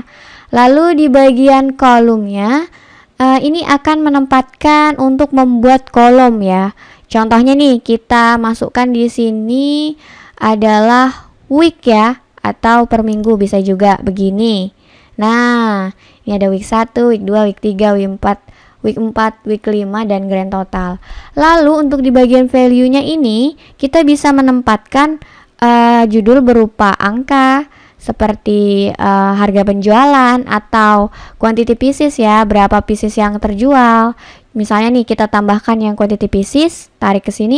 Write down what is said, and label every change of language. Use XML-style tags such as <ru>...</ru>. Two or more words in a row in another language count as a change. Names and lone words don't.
<id>Lalu di bagian kolomnya, ini akan menempatkan untuk membuat kolom ya. Contohnya nih, kita masukkan di sini adalah week ya, atau per minggu bisa juga begini. Nah, ini ada week 1, week 2, week 3, week 4, week 4, week 5, dan</id> <en>grand total.</en> <id>Lalu untuk di bagian value-nya ini, kita bisa menempatkan judul berupa angka, seperti harga penjualan atau</id> <en>quantity pieces</en> <id>ya, berapa pieces yang terjual. Misalnya nih kita tambahkan yang</id> <en>quantity pieces,</en> <id>tarik ke sini.</id>